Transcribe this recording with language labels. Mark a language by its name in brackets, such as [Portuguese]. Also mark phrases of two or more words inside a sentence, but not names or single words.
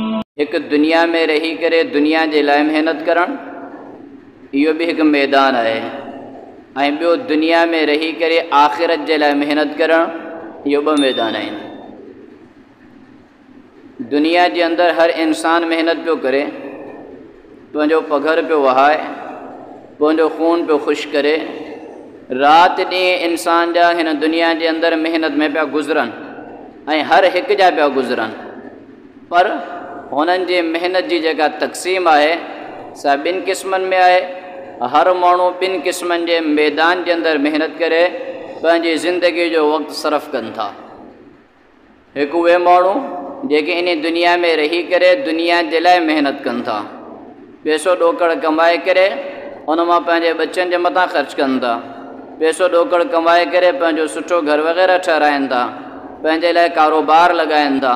[Sindhi] एक दुनिया में रही करे दुनिया के लाइ मेहनत करण यो भी एक मैदान है। बो दुनिया में रही करे आखिरत के लाइ मेहनत करण यो ब मैदान है। दुनिया के अंदर हर इंसान मेहनत पियो करे, पंहिंजो पघर पियो वहाए, पंहिंजो खून पियो खुश करे। रात ॾींहुं इंसान जा हिन दुनिया के अंदर मेहनत में पिया गुज़रनि ऐं हर हिक जा पिया गुज़रनि, पर उन्हनि जी मेहनत जी जेका तक़सीम है सा ॿिनि क़िस्मनि में है। हर माण्हू ॿिनि क़िस्मनि जे मैदान के अंदर मेहनत करे पंहिंजी ज़िंदगी जो वक़्तु सरफ़ कनि था। हिकु उहे माण्हू जेके इन दुनिया में रही करे दुनिया जे लाइ मेहनत कनि था, पैसो ॾोकड़ कमाए करे उन मां पंहिंजे बच्चनि जे मथां ख़र्च कनि था, पैसो ॾोकड़ कमाए करे पंहिंजो सुठो घर वग़ैरह ठहिराइनि था, पंहिंजे लाइ कारोबार लॻाइनि था।